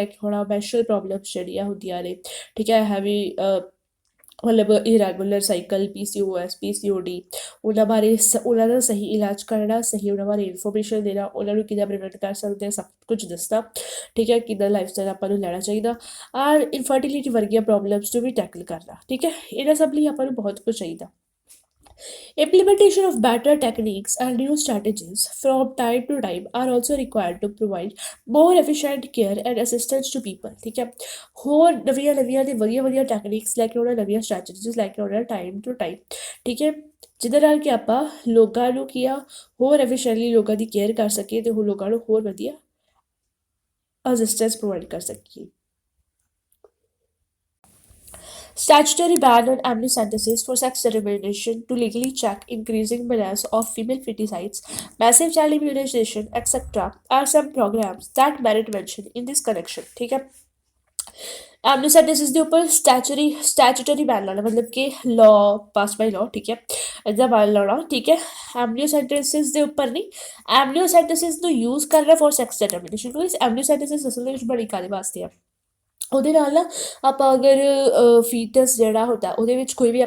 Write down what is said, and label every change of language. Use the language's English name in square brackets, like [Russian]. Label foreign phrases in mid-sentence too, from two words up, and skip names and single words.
[Punjabi] ਕੇ ਆਉਣਾ [English] menstrual problems [Punjabi] ਜਿਹੜੀਆਂ ਹੁੰਦੀਆਂ ਨੇ ਠੀਕ ਹੈ ਹੈਵੀ ਮਤਲਬ [English] irregular cycle [Punjabi] PCOS PCOD ਉਹਨਾਂ ਬਾਰੇ ਉਹਨਾਂ ਦਾ ਸਹੀ ਇਲਾਜ ਕਰਨਾ ਸਹੀ ਉਹਨਾਂ ਬਾਰੇ ਇਨਫੋਰਮੇਸ਼ਨ ਦੇਣਾ ਉਹਨਾਂ ਨੂੰ ਕਿੱਦਾਂ ਪ੍ਰੀਵੈਂਟ ਕਰ ਸਕਦੇ ਆ ਸਭ ਕੁਝ ਦੱਸਣਾ ਠੀਕ ਹੈ ਕਿੱਦਾਂ [English] life style [Punjabi] ਆਪਾਂ ਨੂੰ ਲੈਣਾ ਚਾਹੀਦਾ ਔਰ ਇਨਫਰਟੀਲਿਟੀ ਵਰਗੀਆਂ ਪ੍ਰੋਬਲਮਸ ਨੂੰ ਵੀ ਟੈਕਲ ਕਰਨਾ ਠੀਕ ਹੈ ਇਹਨਾਂ ਸਭ ਲਈ ਆਪਾਂ ਨੂੰ ਬਹੁਤ ਕੁਝ ਚਾਹੀਦਾ [English] Implementation of better techniques and new strategies from time to time are also required to provide more efficient care and assistance to people. [Punjabi] ਠੀਕ ਹੈ ਹੋਰ ਨਵੀਆਂ ਦੇ ਵਧੀਆ ਟੈਕਨੀਕਸ ਲੈ ਕੇ ਆਉਣਾ ਨਵੀਆਂ ਸਟ੍ਰੈਟਜੀਜ਼ ਲੈ ਕੇ ਆਉਣਾ [English] time to time [Punjabi] ਠੀਕ ਹੈ ਜਿਹਦੇ ਨਾਲ ਕਿ ਆਪਾਂ ਲੋਕਾਂ ਨੂੰ ਕੀ ਆ ਹੋਰ ਐਫੀਸ਼ੀਐਂਟਲੀ ਲੋਕਾਂ ਦੀ ਕੇਅਰ ਕਰ ਸਕੀਏ ਤੇ ਉਹ ਲੋਕਾਂ ਨੂੰ ਹੋਰ ਵਧੀਆ ਅਸਿਸਟੈਂਸ ਪ੍ਰੋਵਾਈਡ ਕਰ ਸਕੀਏ [English] Statutory ban on amniocentesis for sex determination to legally check increasing menace of female feticides, massive child immunization, etc. are some programs that merit mention in this connection. [Punjabi] ਠੀਕ ਹੈ एमनियोसेंटेसिस ਦੇ ਉੱਪਰ [English] statutory ban [Punjabi] ਲਾਉਣਾ ਮਤਲਬ ਕਿ [English] law pass by law [Punjabi] ਠੀਕ ਹੈ ਇਹਦਾ ਬੈਨ ਲਾਉਣਾ ਠੀਕ ਹੈ ਐਮਨੀਓਸੈਂਟੇਸਿਸ ਦੇ ਉੱਪਰ ਨਹੀਂ ਐਮਨੀਓਸੈਂਟੇਸਿਸ ਨੂੰ ਯੂਜ਼ ਕਰਨਾ [English] for sex determination [Punjabi] ਕਿਉਂਕਿ ਐਮਨੀਓਸੈਂਟੇਸਿਸ ਅਸਲ ਦੇ ਵਿੱਚ ਬੜੀ ਕਾਹਦੇ ਵਾਸਤੇ ਆ ਉਹਦੇ ਨਾਲ ਨਾ ਆਪਾਂ ਅਗਰ ਫੀਟਸ ਜਿਹੜਾ ਹੁੰਦਾ ਉਹਦੇ ਵਿੱਚ ਕੋਈ ਵੀ